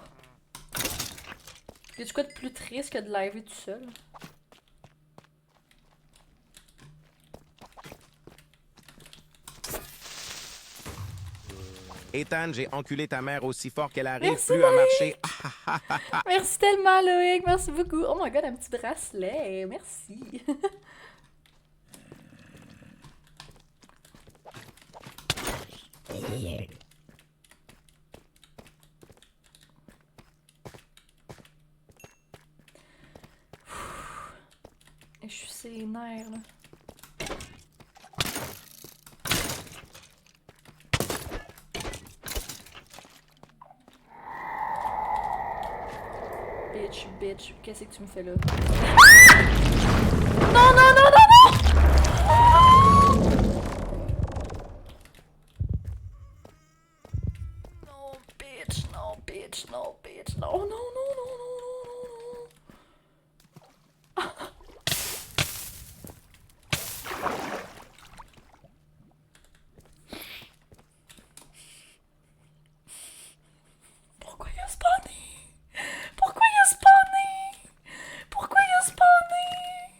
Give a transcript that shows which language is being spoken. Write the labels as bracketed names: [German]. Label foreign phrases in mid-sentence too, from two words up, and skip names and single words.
[French] Y'a-tu quoi de plus triste que de liver tout seul? Ethan, j'ai enculé ta mère aussi fort qu'elle arrive Merci, plus à marcher. Merci tellement, Loïc. Merci beaucoup. [English] Oh my god, [French] un petit bracelet. Merci. Je suis ses nerfs, là. Bitch, qu'est-ce que tu me fais là? Non, non, non, non, non! Non, bitch, non, bitch, non, bitch, non, non, non, non, non, non, non. Pourquoi il a spawné? Pourquoi il a spawné? Pourquoi il a spawné?